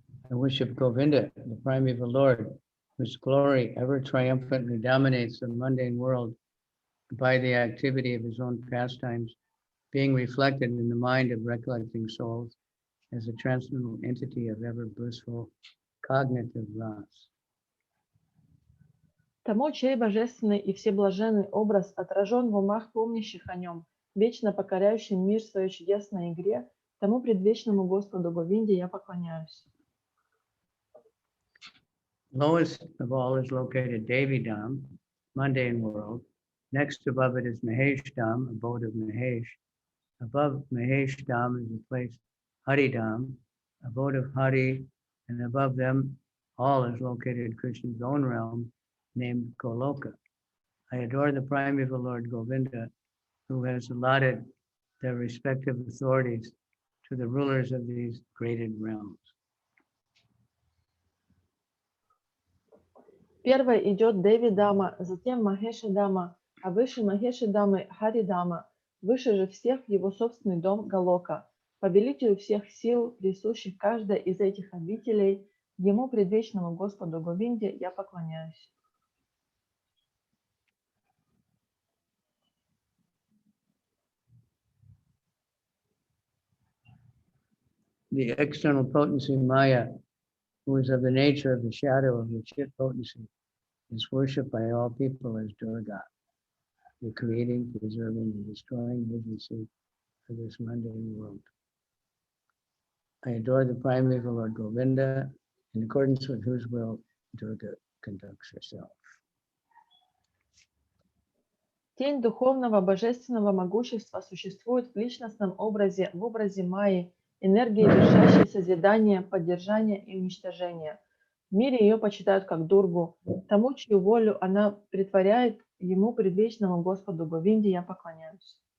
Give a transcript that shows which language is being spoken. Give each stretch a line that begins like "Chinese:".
English: I worship Govinda, the primeval Lord, whose glory ever triumphantly dominates the mundane world by the activity of his own pastimes, being reflected in the mind of recollecting souls as a transcendental entity of ever blissful cognitive ras.
Russian: Тому, чей божественный и всеблаженный образ отражен в умах помнящих о нем, вечно покоряющим мир своей чудесной игре, тому предвечному Господу Говинде я поклоняюсь.
English: Lowest of all is located Devidam, mundane world. Next above it is Maheshdam, abode of Mahesh. Above Maheshdam is the place Haridam, abode of Hari, and above them all is located Krishna's own realm, named Goloka. I adore the primeval Lord Govinda, who has allotted their respective authorities to the rulers of these graded realms.
Russian: Первой идет Деви Дама, затем Махеша Дама, а выше Махеши Дамы Хари Дама, выше же всех его собственный дом Галока, повелителю всех сил, присущих каждой из этих обителей, ему предвечному Господу Говинде я поклоняюсь.
English: The external potency Maya, who is of the nature of the shadow of the Chit potency, is worshipped by all people as Durga, the creating, preserving, and destroying agency of this mundane world. I adore the primeval Lord Govinda, in accordance with whose will Durga conducts herself.
Russian: Тень духовного божественного могущества существует в личностном образе, в образе Майи, энергии, вершащей созидание, поддержание и уничтожение. В мире ее почитают как Дургу. Тому, чью волю она претворяет, ему предвечному Господу Говинде я поклоняюсь.